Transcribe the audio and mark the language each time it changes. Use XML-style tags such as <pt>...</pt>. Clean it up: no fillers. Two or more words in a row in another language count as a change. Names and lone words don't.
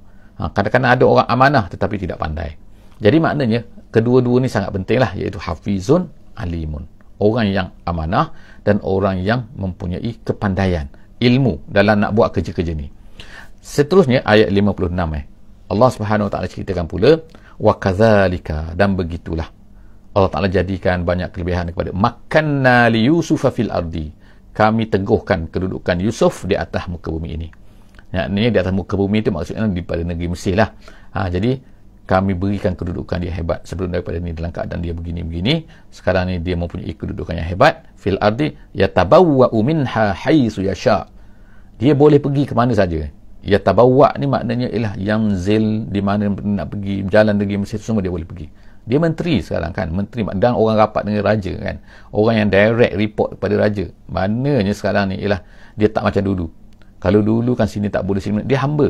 <ms>Kadang-kadang ada orang amanah tetapi tidak pandai. Jadi maknanya kedua-dua ni sangat penting lah, iaitu</ms> <ar>حفيظ عليم,</ar> <ms>orang yang amanah dan orang yang mempunyai kepandaian, ilmu dalam nak buat kerja-kerja ni. Seterusnya ayat 56</ms> <ar>الله سبحانه وتعالى</ar> <ms>ceritakan pula,</ms> <ar>وكذلك,</ar> <ms>dan begitulah</ms> <ar>الله تعالى</ar> <ms>jadikan banyak kelebihan kepada</ms> <ar>مكنا ليوسف في الأرض,</ar> <ms>kami teguhkan kedudukan Yusuf di atas muka bumi ini. Yakni di atas muka bumi itu maksudnya daripada negeri Mesir lah. Jadi kami berikan kedudukan dia hebat. Sebelum daripada ni dalam keadaan dia begini-begini, sekarang ni dia mempunyai kedudukan yang hebat.</ms> <ar>في الأرض يتبوأ منها حيث يشاء,</ar> <ms>dia boleh pergi ke mana saja. Yatabawwa' ni maknanya ialah yanzil, di mana nak pergi jalan negeri Mesir semua dia boleh pergi. Dia menteri sekarang kan, menteri dan orang rapat dengan raja kan, orang yang</ms> <en>direct report</en> <ms>kepada raja. Maknanya sekarang ni ialah dia tak macam dulu. Kalau dulu kan sini tak boleh, sini dia hamba.</ms>